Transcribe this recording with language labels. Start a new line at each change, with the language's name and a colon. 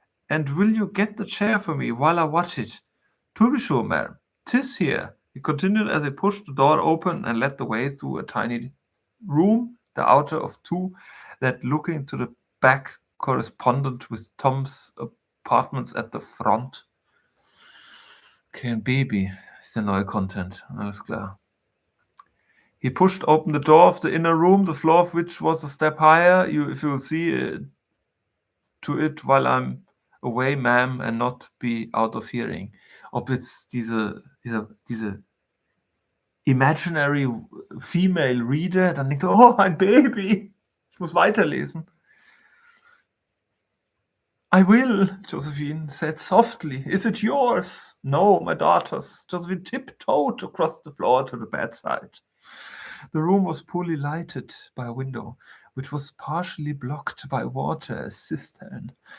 English: And will you get the chair for me while I watch it?" "To be sure, ma'am. 'Tis here," he continued as he pushed the door open and led the way through a tiny room, the outer of two, that looking to the back corresponded with Tom's apartments at the front.
German: Okay, ein Baby ist der neue Content, alles klar.
English: He pushed open the door of the inner room, the floor of which was a step higher. If you'll see to it while I'm away, ma'am, and not be out of hearing.
German: Ob jetzt diese
English: imaginary female reader
German: dann denkt, oh, ein Baby, ich muss weiterlesen.
English: "I will," Josephine said softly. "Is it yours?" "No, my daughter's." Josephine tiptoed across the floor to the bedside. The room was poorly lighted by a window, which was partially blocked by water cistern.